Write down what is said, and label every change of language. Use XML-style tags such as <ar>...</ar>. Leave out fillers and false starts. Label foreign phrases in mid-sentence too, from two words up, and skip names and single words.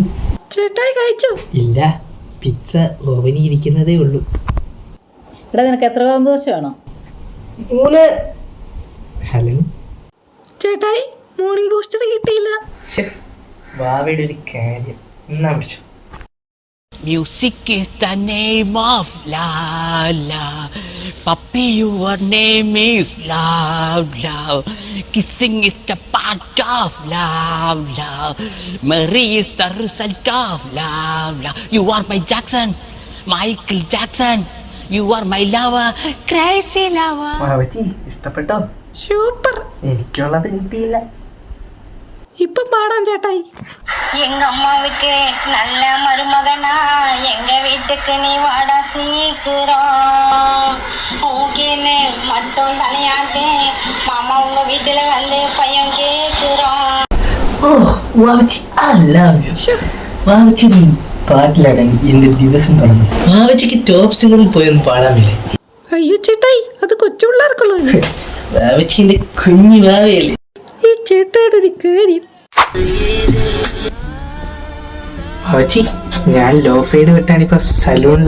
<ml>ചേട്ടായി കഴിച്ചോ? ഇല്ല,</ml> <en>pizza oven</en> <ml>ഇരിക്കുന്നതേ ഉള്ളൂ. ഇവിടെ നിനക്ക് എത്ര കോമ്പ് ദോശ വേണോ? 3. ഹലോ ചേട്ടായി,</ml> <en>morning booster</en> <ml>കിട്ടിയില്ല. വാവയുടെ ഒരു കാര്യം എന്നാ വിളിച്ചു.</ml> <en>Music is the name of la. Puppy, your name is love. Kissing is the part of love. Mary is the result of love. You are my Jackson, Michael Jackson. You are my lover, crazy lover.</en> <ml>വാവച്ചി ഇഷ്ടപ്പെട്ടോ? സൂപ്പർ. എനിക്കുള്ളത് കിട്ടിയില്ല. ഇപ്പൊ പാടാം ചേട്ടായി.</ml> <ta>எங்க அம்மாவுக்கு நல்ல மருமகனா எங்க வீட்டுக்கு நீ வாடா சீக்கிரம் ஊகின்னு மட்டும் தலையாட்டே மாமா உங்க வீட்டுல வந்து பையன் கேக்குறான்.</ta> <ml>ഓ വാവച്ചി,</ml> <en>I love you.</en> <ml>വാവച്ചി പാട്ടിലാണെങ്കിൽ എന്റെ ദിവസം തുടങ്ങി. വാവച്ചിക്ക് ടോപ്പ് സിംഗറിൽ പോയൊന്നും പാടാമില്ലേ? അയ്യോ ചേട്ടായി, അത് കൊച്ചു പിള്ളേർക്കുള്ളത്. വാവച്ചിന്റെ കുഞ്ഞു വാവയല്ലേ. ഈ ചേട്ടായുടെ ഒരു കാര്യം. വാവച്ചി, ഞാൻ</ml> <en>low fade</en> <ml>വെട്ടാനിപ്പോ സലൂണില.</ml>